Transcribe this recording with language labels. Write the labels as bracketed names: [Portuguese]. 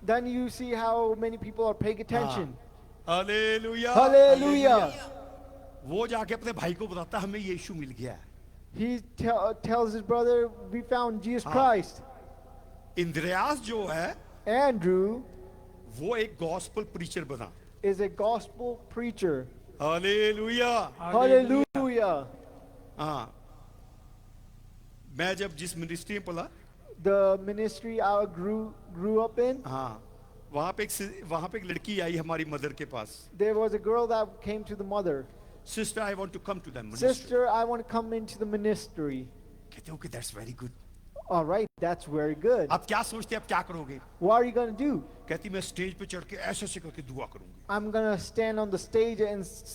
[English] Then you see how many people are paying attention. [Hindi] Hallelujah. [English] Hallelujah. [Hindi] वो जाके अपने भाई को बताता है, हमें यीशु मिल गया है. [English] He tells his brother, we found Jesus [Hindi] हाँ. [English] Christ. [Hindi] इंद्रियास जो है [English] Andrew [Hindi] वो एक गॉस्पेल प्रीचर बना. [English] is a gospel preacher. [Hindi] Hallelujah. [English] Hallelujah. [Hindi] हाँ, मैं जब जिस मिनिस्ट्री में पढ़ा, [English] The ministry I grew up in, [Hindi] हाँ, वहाँ पे एक लड़की आई हमारी मदर के पास. [English] there was a girl that came to the mother. Sister, I want to come to that ministry. Sister, I want to come into the ministry. [Hindi] कहते हो कि [English] That's very good. All right, that's very good. [Hindi] आप क्या सोचते हैं, आप क्या करोगे? [English] What are you going to do? [Hindi] कहती मैं स्टेज पे चढ़ के ऐसे ऐसे करके दुआ करूंगी. [English] I'm going to stand on the stage and